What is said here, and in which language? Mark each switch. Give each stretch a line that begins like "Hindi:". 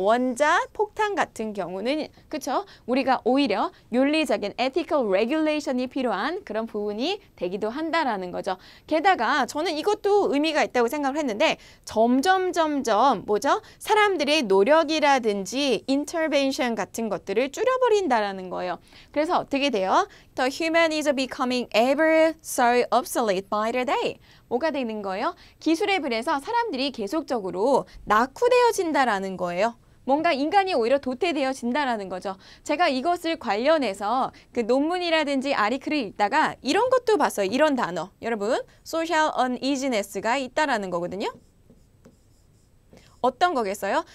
Korean: 원자 폭탄 같은 경우는 그쵸? 우리가 오히려 윤리적인 ethical regulation이 필요한 그런 부분이 되기도 한다라는 거죠. 게다가 저는 이것도 의미가 있다고 생각을 했는데 점점 뭐죠? 사람들의 노력이라든지 intervention 같은 것들을 줄여버린다라는 거예요. 그래서 어떻게 돼요?
English: The human is becoming ever so obsolete by the day.
Korean: 뭐가 되는 거예요? 기술에 비해서 사람들이 계속적으로 낙후되어진다라는 거예요. 뭔가 인간이 오히려 도태되어진다라는 거죠. 제가 이것을 관련해서 그 논문이라든지 아리클을 읽다가 이런 것도 봤어요. 이런 단어. 여러분, social uneasiness가 있다라는 거거든요. 어떤 거겠어요?